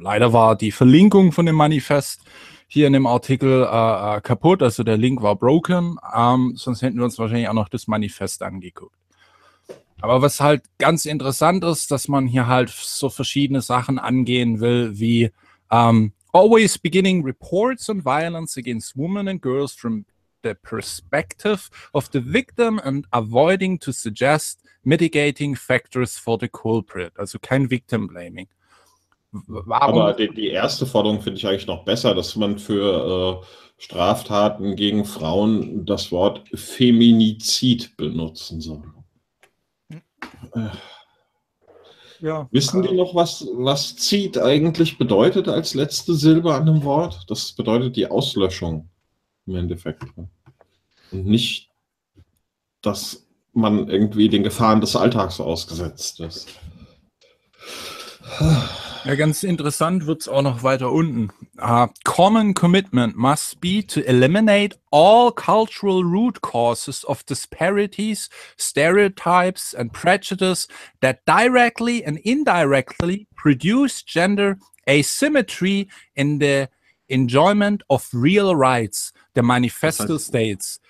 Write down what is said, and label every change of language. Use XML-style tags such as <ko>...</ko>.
<de>Leider war die Verlinkung von dem Manifest hier in dem Artikel kaputt, also der Link war broken. Sonst hätten wir uns wahrscheinlich auch noch das Manifest angeguckt. Aber was halt ganz interessant ist, dass man hier halt so verschiedene Sachen angehen will, wie</de> <en>always beginning reports on violence against women and girls from the perspective of the victim and avoiding to suggest mitigating factors for the culprit.</en> <de>Also kein Victim Blaming. Warum? Aber die erste Forderung finde ich eigentlich noch besser, dass man für Straftaten gegen Frauen das Wort Feminizid benutzen soll. Ja, wissen die noch, was Zid eigentlich bedeutet als letzte Silbe an einem Wort? Das bedeutet die Auslöschung im Endeffekt. Und nicht, dass man irgendwie den Gefahren des Alltags ausgesetzt ist. Ja, ganz interessant wird es auch noch weiter unten.</de> <en>Common commitment must be to eliminate all cultural root causes of disparities, stereotypes and prejudice that directly and indirectly produce gender asymmetry in the enjoyment of real rights, the manifesto</en> <de>das heißt,</de> <en>states.</en>